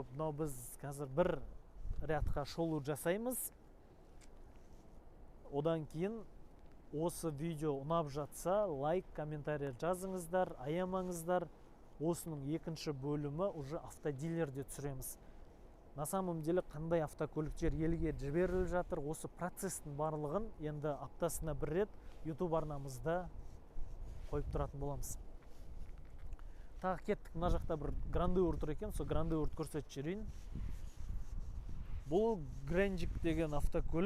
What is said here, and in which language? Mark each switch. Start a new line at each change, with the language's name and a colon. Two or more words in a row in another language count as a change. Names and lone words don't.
Kazakh: Но біз қазір бір рядқа шолу жасаймыз. Одан кейін осы видео ұнап жатса, лайк, комментарий жазыңыздар, аямаңыздар. Осының екінші бөлімі уже автодилерде түсіреміз.
Russian: На самом деле
Kazakh: қандай автокөліктер елге жіберіліп жатыр, осы процестің барлығын енді аптасына бір рет YouTube арнамызда қойып тұратын боламыз. Тағы кеттік, мына жақта бір Grandeur тұр екен, сол Grandeur көрсетіп жіберейін. Бұл Гренджик деген автокөлік.